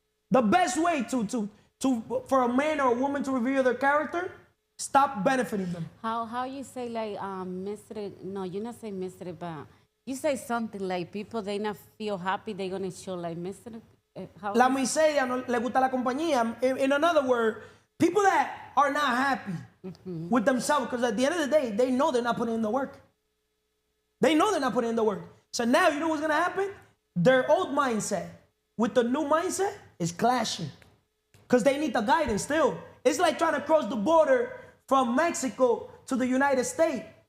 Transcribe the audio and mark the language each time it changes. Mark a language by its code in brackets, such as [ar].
[en] The best way for a man or a woman to reveal their character, stop benefiting them. How you say like mystery? No, you not say mystery, but you say something like people they not feel happy, they gonna show like mystery. [es] La miseria no le gusta la compañía. [en] In another word, people that are not happy with themselves, because at the end of the day, they know they're not putting in the work. They know they're not putting in the work. So now you know what's gonna happen? Their old mindset with the new mindset is clashing. Because they need the guidance still. It's like trying to cross the border from Mexico to the United States.